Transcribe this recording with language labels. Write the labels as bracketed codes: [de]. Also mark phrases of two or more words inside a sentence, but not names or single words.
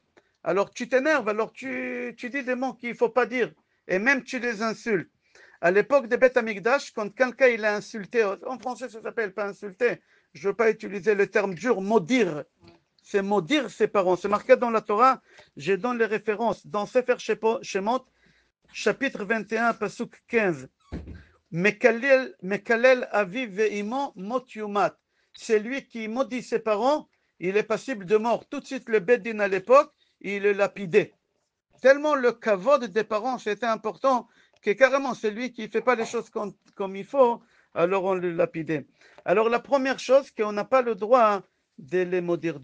[fr] Alors tu t'énerves, alors tu dis des mots qu'il ne faut pas dire, et même tu les insultes. À l'époque des Beth Amikdash, quand quelqu'un il a insulté, en français ça s'appelle pas insulter, je ne veux pas utiliser le terme dur, maudire. C'est maudire ses parents. C'est marqué dans la Torah, je donne les références. Dans Sefer Shemot, chapitre 21, pasuk 15. [he] מקלל אביו ואמו מות יומת. [fr] C'est lui qui maudit ses parents, il est passible de mort. Tout de suite, le Beddin à l'époque, il est lapidé. Tellement le kavod des parents, c'était important, que carrément, c'est lui qui ne fait pas les choses comme il faut, alors on le lapidait. Alors la première chose, qu'on n'a pas le droit de les maudire.